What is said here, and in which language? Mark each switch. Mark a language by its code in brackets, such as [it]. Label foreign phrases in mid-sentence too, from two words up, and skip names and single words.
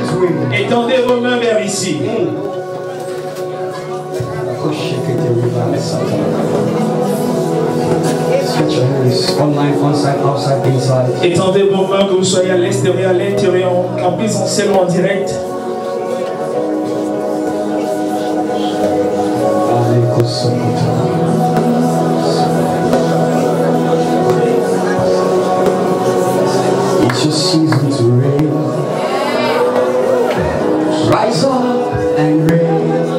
[fr] Étendez vos mains vers ici. [en] Online, onside, outside, inside. [fr] Étendez vos mains, que vous soyez à l'extérieur, à l'intérieur, en présentiel ou en direct. [en] It's your season to reign. Rise up and reign.